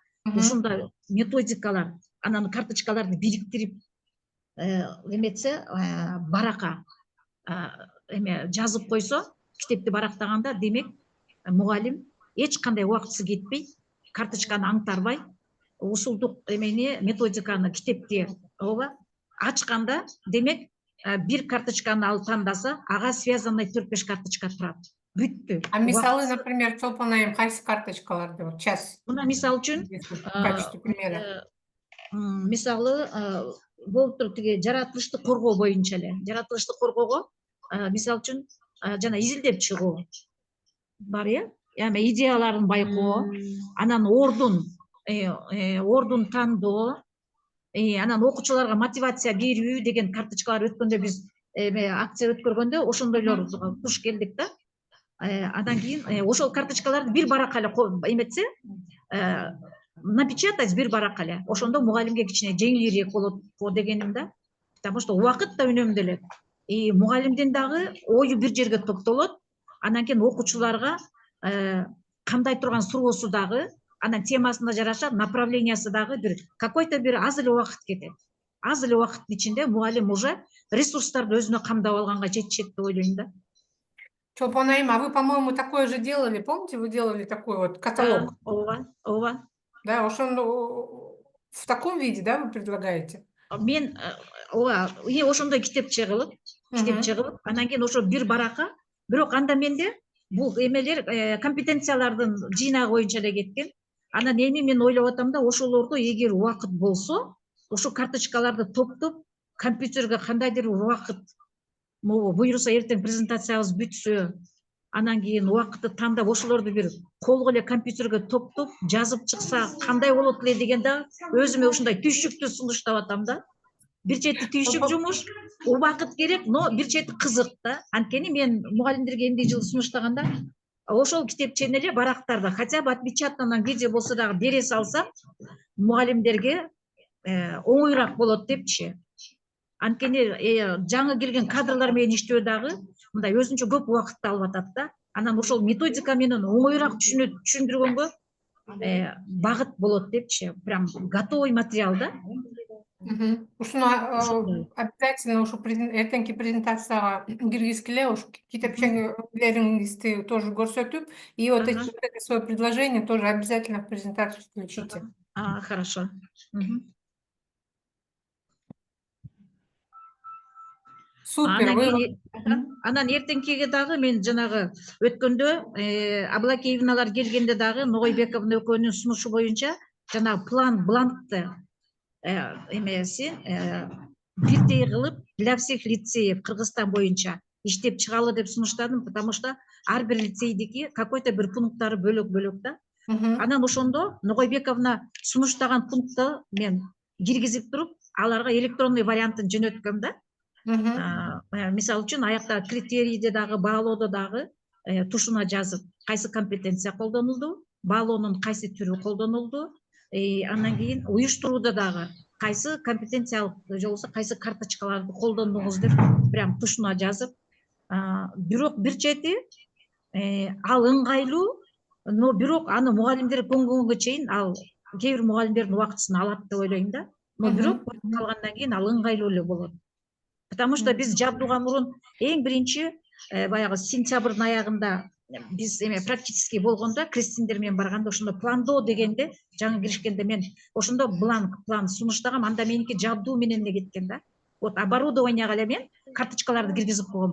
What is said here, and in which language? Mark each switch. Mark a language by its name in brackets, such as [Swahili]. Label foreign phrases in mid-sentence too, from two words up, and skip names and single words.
[Kyrgyz] Ушундай методикалар, анан карточкаларды бириктирип эметсе, барака жазып койсо, китепти барактаганда, демек мугалим эч кандай убактысы кетпей, карточканы аңтарбай, усулдук эмени методиканы китепти ачканда, демек бир карточканы алып тандаса, ага связанный 4-5 карточка турат. Бүттү. А мисалы, например, Чолпон айым, кайсы карточкаларды [Russian] вот сейчас? [Kyrgyz] Мына мисалы үчүн [Russian] В качестве примера. [Kyrgyz] Мисалы болуп туруп тиги жаратылышты коргоо боюнча эле. Жаратылышты коргоого мисалы үчүн жана изилдеп чыгуу бар, эми идеяларын байкоо, анан ордун тандоо, анан окуучуларга мотивация берүү деген карточкалар өткөндө биз акция өткөргөндө ошондойлорго туш келдик да. Андан кийин ошол карточкаларды бир барака эле эметсе, напечатать бир барака эле, ошондо мугалимге кичине жеңилирээк болот дегеним да. [Russian] Потому что [Kyrgyz] убакыт да үнөмдөлөт. Мугалимдин дагы ою бир жерге токтолот, анан кийин окуучуларга кандай турган суроосу дагы, анан темасына жараша направлениясы дагы бир какой-то бир аз эле убакыт кетет. Аз эле убакыттын ичинде мугалим уже ресурстарды өзүнө камдап алганга жетишет деп ойлойм да. Чолпон айым, [Russian] а вы, по-моему, такое же делали, помните, вы делали такой вот каталог? [Kyrgyz] Ооба. [Russian] Да, в таком виде, да, вы предлагаете? [Kyrgyz] Мен ошондой китеп чыгылып, анан кийин ошо бир барака, бирок анда менде бул эмелер компетенциялардын жыйнагы боюнча эле кеткен. Анан эми мен ойлоп атам да, ошолорду эгер убакыт болсо, ошо карточкаларды топтоп компьютерге кандайдыр убакыт буюрса, эртең презентациябыз бүтсө, анан кийин убакытты тандап ошолорду бир колго эле компьютерге топтоп жазып чыкса кандай болот эле дегенде өзүмө ушундай түйшүктү сунуштап атам да. бир чети түйшүк жумуш, убакыт керек, но бир чети кызык да. Анткени мен мугалимдерге эмне жылы сунуштаганда ошол китепчени эле барактарда [Russian] хотя бы отпечатанный видео [Kyrgyz] болсо дагы бере салсам, мугалимдерге оңоюраак болот депчи. Анткени жаңы келген кадрлар менен иштөө дагы мындай өзүнчө көп убакытты алып атат да. Анан ошол методика менен оңоюраак түшүндүргөнгө багыт болот депчи. [Russian] Прям готовый материал да. [Kyrgyz] Ушуну обязательно ушу эртеңки презентацияга киргизгиле, ушу китепчеңиңизди тоже көрсөтүп, [Russian] и вот эти свое предложение тоже обязательно в презентацию включите. Хорошо. Супер. [Kyrgyz] Анан эртеңкиге дагы мен жанагы өткөндө Аблакеевналар келгенде дагы Ногойбековна экөөнүн сунушу боюнча жанагы план бланкты эмеси бирдей кылып [Russian] для всех лицеев [Kyrgyz] Кыргызстан боюнча иштеп чыгалы деп сунуштадым, [Russian] потому что [Kyrgyz] ар бир лицейдики какой-то бир пункттары бөлөк да. Анан ошондо Ногойбековна сунуштаган пунктты мен киргизип туруп, аларга электронный вариантын жөнөткөм да. Мисалы үчүн аякта критерийди дагы, баалоодо дагы тушуна жазып, кайсы компетенция колдонулду, баалоонун кайсы түрү колдонулду, андан кийин уюштурууда дагы кайсы компетенциялык же болбосо кайсы карточкаларды колдондуңуз деп прям тушуна жазып, бирок бир чети ал ыңгайлуу, но бирок аны мугалимдер көнгөнгө чейин ал кээ бир мугалимдердин убактысын алат деп ойлойм да. Но бирок калгандан кийин ал ыңгайлуу эле болот. [Russian] Потому что [Kyrgyz] биз жабдууга мурун эң биринчи баягы сентябрдын аягында биз практически болгондо крестиндер менен барганда ошондо пландоо дегенде жаңы киришкенде мен ошондо план сунуштагам, анда меники жабдуу менен эле кеткен да. Вот оборудованияга эле мен карточкаларды киргизип койгом.